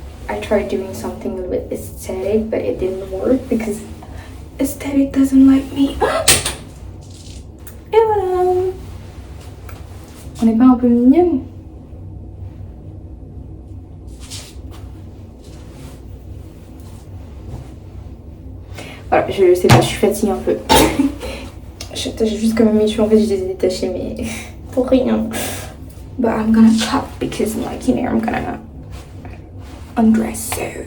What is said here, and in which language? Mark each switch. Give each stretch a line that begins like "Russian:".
English: I tried doing something a bit aesthetic, but it didn't work because aesthetic doesn't like me.
French: Et voilà. On n'est pas un peu mignonne? Voilà, je sais pas, je suis fatiguée un peu. J'attache juste quand même mes cheveux, en fait je les ai détachés, mais pour rien.
English: But I'm gonna pop because like, you know, I'm gonna undress, so.